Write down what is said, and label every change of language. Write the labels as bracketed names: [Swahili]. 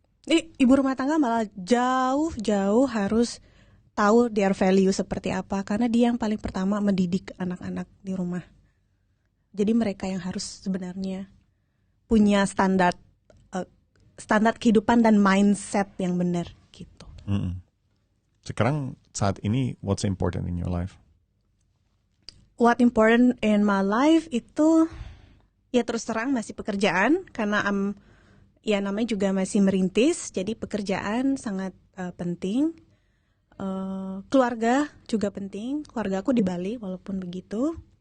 [Indonesian] Ibu rumah tangga malah jauh harus tahu [English] their value [Indonesian] seperti apa, karena dia yang paling pertama mendidik anak-anak di rumah. Jadi mereka yang harus sebenarnya punya standar kehidupan dan mindset yang benar gitu. [English] Sekarang saat ini, what's important in your life? What important in my life [Indonesian] itu ya terus terang masih pekerjaan, karena namanya juga masih merintis, jadi pekerjaan sangat penting. Keluarga juga penting. Keluarga aku di Bali walaupun begitu.